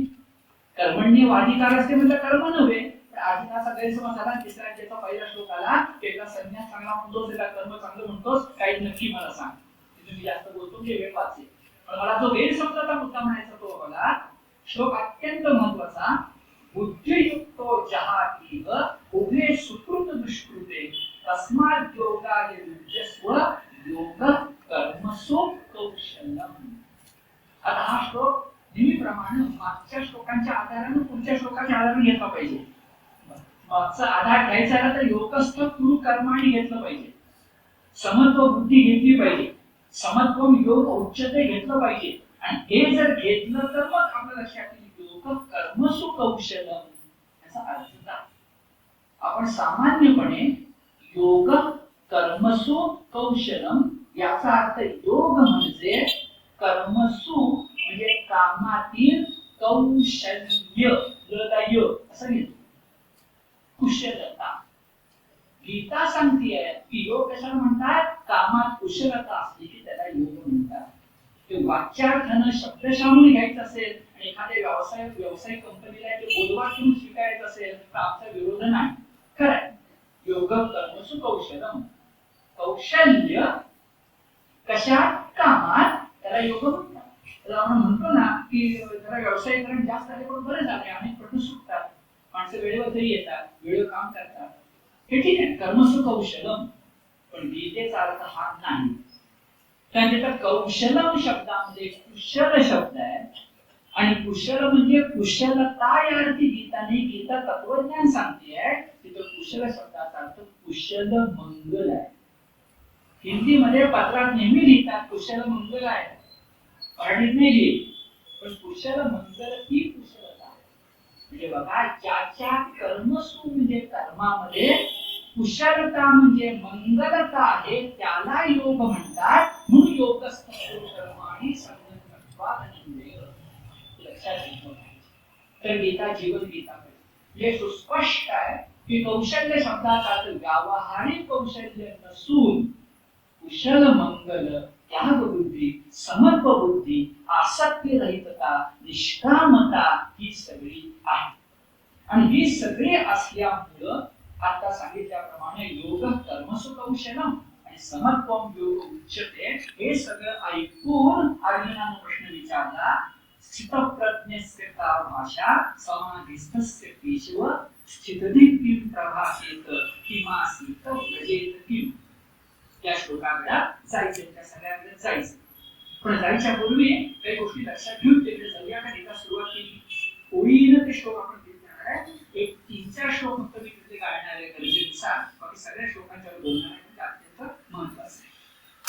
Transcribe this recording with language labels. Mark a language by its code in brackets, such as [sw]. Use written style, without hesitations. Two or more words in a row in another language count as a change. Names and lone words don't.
[mr] कर्मण्य अधिकार असते म्हणजे कर्म नव्हे. अर्जुनाचा गैरसमज झाला. तिसऱ्या अध्यायाचा पहिला श्लोक आला, एका संन्यास चांगला म्हणतोस, एका कर्म चांगलं म्हणतोस, काही नक्की मला सांग. तुम्ही जास्त बोलतो म्हणजे वेळ वाचेल. पण मला जो गैरसमजाचा मुद्दा म्हणायचा तो मला श्लोक अत्यंत महत्वाचा. [sa] बुद्धियुक्तो जहातीव उभे सुकृत दुष्कृते तस्मात् योगाय युज्यस्व योग कर्मसु कौशल्यम. [mr] आता हा श्लोक नेहमीप्रमाणे मागच्या श्लोकांच्या आधाराने पुढच्या श्लोकाच्या आधाराने घेतला पाहिजे. मागचा आधार घ्यायचा आहे तर [sa] योगस्थ गुरु कर्माने [mr] घेतलं पाहिजे. समत्व बुद्धी घेतली पाहिजे. [sa] समत्व योग उच्चते [mr] घेतलं पाहिजे. आणि हे जर घेतलं तर मग आपल्या लक्षात येईल [sa] योग कर्मसु कौशलम [mr] याचा अर्थ काय. आपण सामान्यपणे [sa] योग कर्मसु कौशलम [mr] याचा अर्थ योग म्हणजे कर्मसु म्हणजे कामातील कौशल्य असं घेतो. कुशलता. गीता सांगतेय की योग कशाला म्हणतात? कामात कुशलता असली की त्याला योग म्हणतात. ते वाच्यार्थानं शब्दशाहून घ्यायचं असेल आणि एखाद्या व्यावसायिक कंपनीला ते बोधवाक्य म्हणून स्वीकारायचं असेल तर आमचा विरोध नाही. खरंय. [sa] योग कर्मसु कौशलम. [mr] कौशल्य कशात? कामात त्याला योग म्हणतात. आपण म्हणतो ना की जरा व्यवसायीकरण जास्त झाले पण बरं झाले, अनेक प्रश्न सुटतात, माणसं वेळेवर तरी येतात, वेळेवर काम करतात, हे ठीक आहे, [sa] कर्मसु कौशलम. [mr] पण गीतेचा अर्थ हा नाही. कारण त्याचा कौशलम शब्दामध्ये कुशल शब्द आहे आणि कुशल म्हणजे कुशलता या अर्थी गीता तत्वज्ञान सांगते. तिथं कुशल शब्दाचा अर्थ कुशल मंगल आहे. हिंदीमध्ये पत्रात नेहमी लिहितात कुशल मंगल आहे, मराठीत नाही लिहित. पण कुशल मंगल ही कुशलता म्हणजे बघा, ज्याच्या कर्मसु म्हणजे कर्मामध्ये कुशलता म्हणजे मंगलता आहे त्याला योग म्हणतात. म्हणून [sa] योगस्थ कर्माणि संगत्वात् [mr] अन्वय. लक्षात ठेवा. तर गीता जीवन गीता म्हणजे सुस्पष्ट आहे की कौशल्य शब्दाचा अर्थ व्यावहारिक कौशल्य नसून कुशल मंगल, त्याग बुद्धी, समत्व बुद्धी, आसक्ती रहितता, निष्कामता ही सगळी आहे. आणि ही सगळी असल्यामुळं आता सांगितल्याप्रमाणे [sa] योग कर्मसु कौशलम [mr] आणि [sa] समत्वम योग उच्यते. [mr] हे सगळं ऐकून अर्जुनाने प्रश्न विचारला. [sa] स्थितप्रज्ञस्य का भाषा समाधिस्थस्य केशव स्थितधीत्तिं प्रभासेत किमासीत व्रजेत किम. [mr] त्या श्लोकाकडे जायचं, त्या सगळ्याकडे जायचं. पण जायच्या पूर्वी काही गोष्टी लक्षात घेऊन तिकडे जाऊया. का एका सुरुवात केली ओळीनं ते श्लोक आपण घेणार आहे. एक 3-4 श्लोक फक्त मी तिथे गाळणार आहे गरजेनुसार. बाकी सगळ्या श्लोकांच्यावर बोलणार आहे म्हणजे अत्यंत महत्वाचं आहे.